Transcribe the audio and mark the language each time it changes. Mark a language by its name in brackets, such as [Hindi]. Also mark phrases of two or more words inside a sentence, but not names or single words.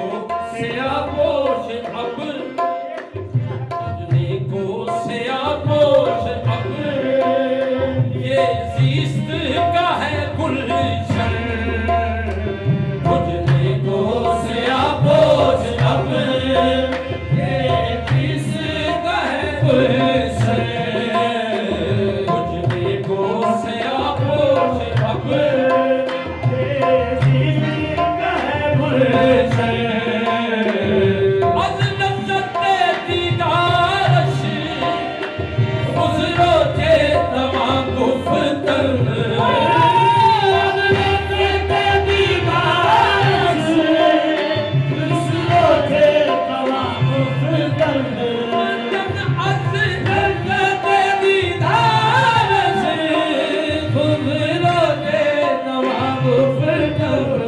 [Urdu] سیاہ پوش اب بجھنے کو سیاہ پوش اب یہ زیست کا ہے گلشن بجھنے کو سیاہ پوش اب یہ زیست کا ہے گلشن بجھنے کو سیاہ پوش اب [Persian] از لذت دیدارش خسرو چه تمام گفتن از لذت دیدارش خسرو چه تمام گفتن